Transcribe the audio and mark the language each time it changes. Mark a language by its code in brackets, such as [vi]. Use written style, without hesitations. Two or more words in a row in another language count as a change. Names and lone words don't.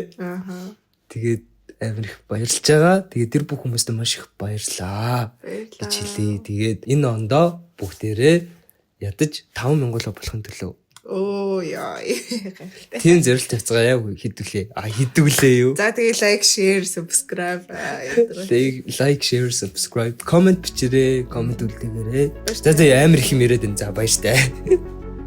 [mn] Тэгээд амар их баярлж байгаа. Тэгээд тэр бүх хүмүүстээ маш их баярлалаа гэж хэлье. Тэгээд энэ ондоо бүгдээрээ ядаж 5000 болохын төлөө. Яа. Тийм зорилт тавьцгаая хэдүүлээ. Хэдүүлээ юу. За тэгээ [en] like, share, subscribe. Like, share, subscribe. Comment бичээрэй. Comment үлдээгээрэй. [mn] За амар их юм яриад энэ. За баяр таа.